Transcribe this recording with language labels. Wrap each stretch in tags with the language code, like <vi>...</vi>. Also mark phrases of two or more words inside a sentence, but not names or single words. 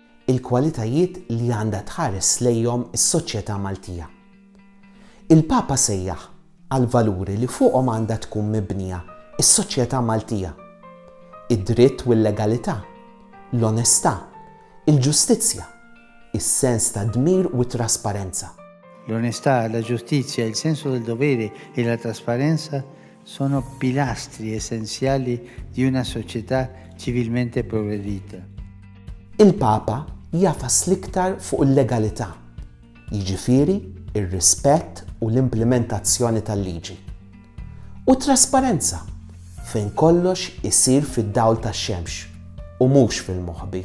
<mt>il-kwalitajiet li għandha tħares lejhom is-soċjetà Maltija. Il-Papa sejjaħ għal valuri li fuqhom għandha tkun mibnija is-soċjetà Maltija: id-dritt u l-legalità, l-onestà, il-ġustizzja, is-sens ta' dmir u trasparenza.</mt> <it>L'onestà, la giustizia, il senso del dovere e la trasparenza sono pilastri essenziali di una società civilmente progredita.</it> <mt>Il-Papa jafas l-iktar fuq il-legalità, jiġifieri ir-rispett u l-implementazzjoni tal-liġi. U trasparenza, fejn kollox isir fid-dawl tax-xemx u mhux fil-moħbi.</mt>